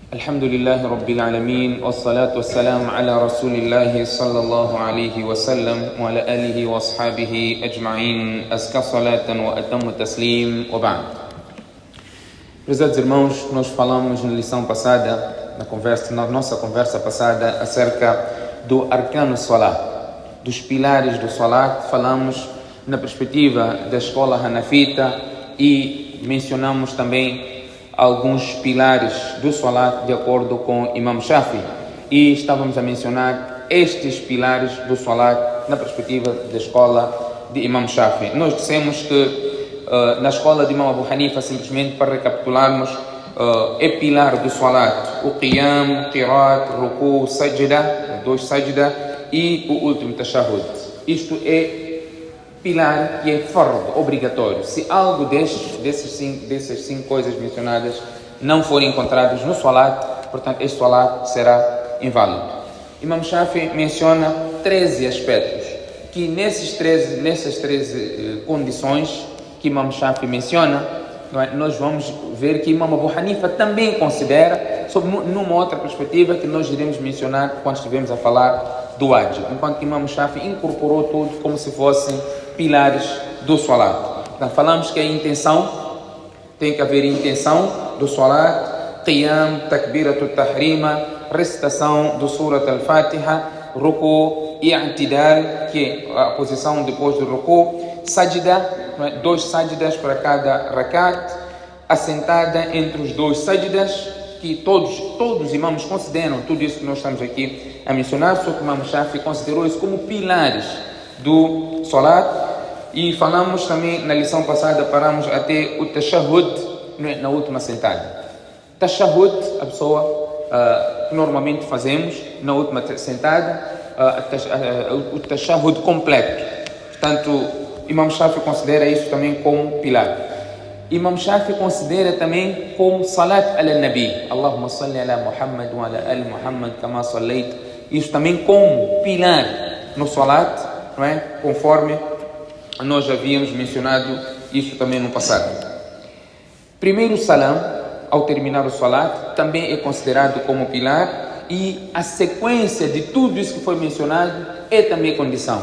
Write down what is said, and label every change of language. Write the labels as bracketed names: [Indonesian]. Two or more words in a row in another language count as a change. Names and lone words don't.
[Arabic] الحمد لله رب العالمين والصلاة والسلام على رسول الله صلى الله عليه وسلم وعلى آله وأصحابه أجمعين أزكى صلاة وأتم تسليم وبعد. [Portuguese] Prezados irmãos, nós falamos na lição passada, na nossa conversa passada, acerca do arcano salat, dos pilares do salat. Falamos na perspectiva da escola hanafita e mencionamos também alguns pilares do salat de acordo com Imam Shafi, e estávamos a mencionar estes pilares do salat na perspectiva da escola de Imam Shafi. Nós dissemos que na escola de Imam Abu Hanifa, simplesmente para recapitularmos, é pilar do salat o qiyam, qirat, ruku, sajda, dois sajda e o último tashahhud. Isto é pilar que é fard, obrigatório. Se algo dessas cinco coisas mencionadas não forem encontrados no salat, portanto este salat será inválido. Imam Shafi menciona 13 aspectos, que nessas 13 condições que Imam Shafi menciona, nós vamos ver que Imam Abu Hanifa também considera, sob numa outra perspectiva que nós iremos mencionar quando estivermos a falar do wajib, enquanto que Imam Shafi incorporou tudo como se fossem pilares do salat. Então falamos que a intenção, tem que haver intenção do salat, qiyam, [Arabic] تكبيرة الإحرام, [Portuguese] recitação do surat al-Fatiha, ruku, i'tidal, que é a posição depois do ruku, sajda, 2 sajdas para cada rakat, assentada entre os 2 sajdas, que todos os imãs consideram tudo isso que nós estamos aqui a mencionar, só que o Imam Shafi considerou isso como pilares do salat. E falamos também na lição passada, paramos até o tashahhud na última sentada. Tashahhud, a pessoa que normalmente fazemos na última sentada, o tashahhud completo. Portanto, Imam Shafi considera isso também como pilar. Imam Shafi considera também como [Arabic] الصلاة على النبي, اللهم صل على محمد وعلى آل محمد كما صليت, [Portuguese] isso também como pilar no salat, não é? Conforme nós já havíamos mencionado isso também no passado. Primeiro salam, ao terminar o salat, também é considerado como pilar, e a sequência de tudo isso que foi mencionado é também condição.